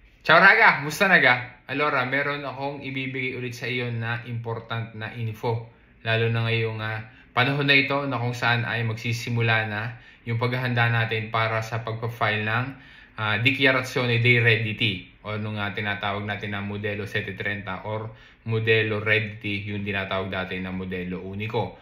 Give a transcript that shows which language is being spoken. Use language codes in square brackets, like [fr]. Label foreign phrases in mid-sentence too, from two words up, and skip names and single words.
[it] Ciao raga! [tl] Musta naga? Allora, meron akong ibibigay ulit sa iyo na important na info. Lalo na ngayong panahon na ito na kung saan ay magsisimula na yung paghahanda natin para sa pagpa-file ng [it] Dichiarazione dei Redditi [tl] o nung tinatawag natin na Modelo 730 or Modelo Redditi, yung tinatawag natin na Modelo Unico.